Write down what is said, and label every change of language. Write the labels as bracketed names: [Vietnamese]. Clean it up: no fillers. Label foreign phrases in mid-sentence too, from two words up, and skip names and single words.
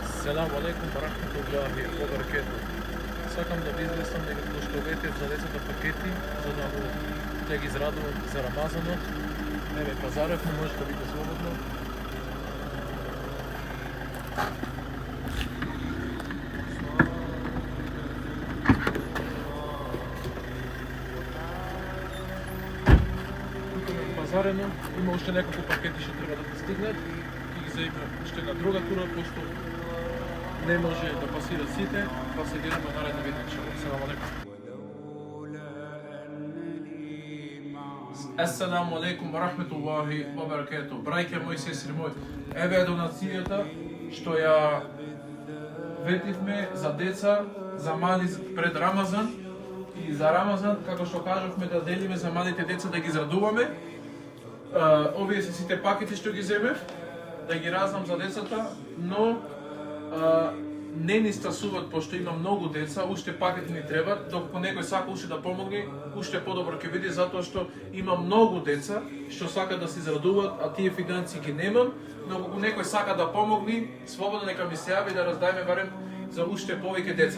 [Arabic] السلام عليكم ورحمة الله وبركاته. [Macedonian] Сакам да ви известам дека што ветев за децата пакети за да ги израдувам за Рамазанот. Еве пазарев, но може да биде слободно. Тука на пазарено има уште неколку пакети што треба да пристигнат. Ќе ги земе уште на друга тура, пошто не може да пасират сите, па се гледаме наредно видео. [Arabic] السلام عليكم. السلام عليكم ورحمة الله وبركاته. [Macedonian] Браќа мои, сестри мои, еве е донацијата што ја ветивме за деца, за мали пред Рамазан и за Рамазан, како што кажавме да делиме за малите деца да ги израдуваме. Овие се сите пакети што ги земев, да ги раздам за децата, но не ни стасуват, пошто има многу деца, уште пакети ни требат, докато некој сака уште да помогне, уште подобро ќе биде, затоа што има многу деца што сакат да се израдуваат, а тие финансии ги немам, но ако некој сака да помогне, слободно нека ми се јави да раздајме барем за уште повеќе деца.